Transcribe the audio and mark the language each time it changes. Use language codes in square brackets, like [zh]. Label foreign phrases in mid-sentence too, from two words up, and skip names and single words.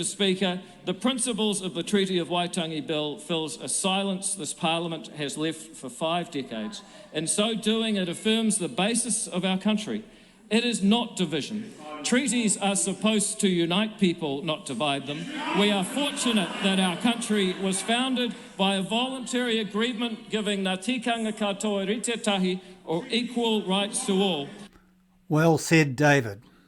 [en] Speaker, the principles of the Treaty of Waitangi Bill fills a silence this Parliament has left for 5 decades. In so doing, it affirms the basis of our country. It is not division. Treaties are supposed to unite people, not divide them. We are fortunate that our country was founded by a voluntary agreement giving [mi] ngā tikanga katoa rite tahi [en] or equal rights to all. Well said, David.